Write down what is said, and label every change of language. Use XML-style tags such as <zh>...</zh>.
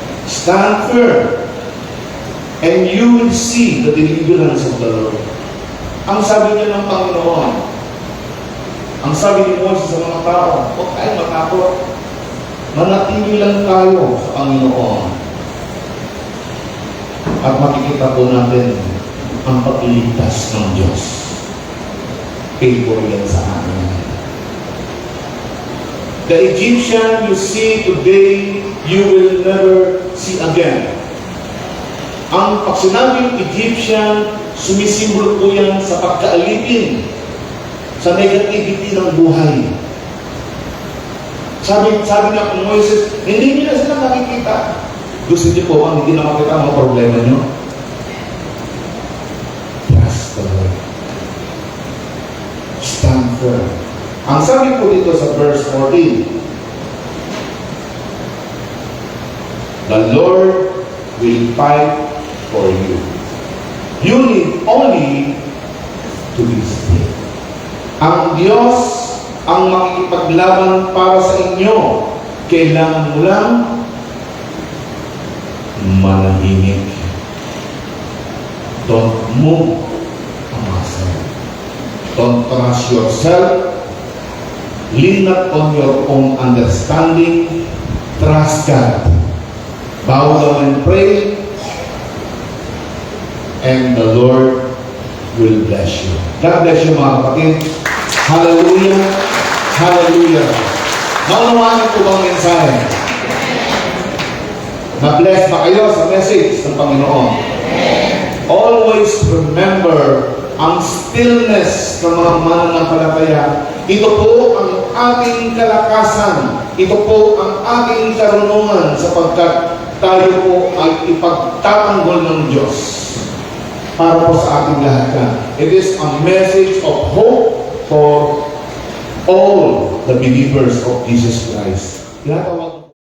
<en>Stand firm, and you will see the deliverance of the Lord.</en> <tl>Ang sabi niya ng Panginoon, ang sabi ni Moses sa mga tao, huwag tayong matakot. Manatili lang tayo sa Panginoon. At makikita po natin ang pagliligtas ng Diyos. Favor yan sa atin.</tl> <en>The Egyptian you see today, you will never see again.</en> <tl>Ang pag sinabing Egyptian, sumisimbolo po yan sa pagkaalipin, sa negativity ng buhay. Sabi nga kung Moises, hindi nila sila nakikita. Gusto niyo po ang hindi na makita ang mga problema niyo?</tl> <en>Trust the Lord. Stand firm.</en> <tl>Ang sabi po dito sa verse 14,</tl> <en>the Lord will fight for you. You need only to be still.</en> <tl>Ang Diyos ang makikipaglaban para sa inyo. Kailangan mo lang manahimik.</tl> <en>Don't move a muscle. Don't trust yourself. Lean not on your own understanding. Trust God. Bow down and pray. And the Lord will bless you. God bless you</en> <tl>mga kapatid.</tl> <en>Hallelujah. Hallelujah.</en> <tl>Naunawaan ko bang mensahe? Na-bless ba kayo sa message ng Panginoon?</tl> <en>Always remember</en> <tl>ang stillness ng mga mananampalataya. Ito po ang ating kalakasan. Ito po ang ating karunungan sapagkat tayo po ay ipagtatanggol ng Diyos para po sa ating lahat.</tl> <en>It is a message of hope for all the believers of Jesus Christ.</en> <tl>Tinatawag</tl>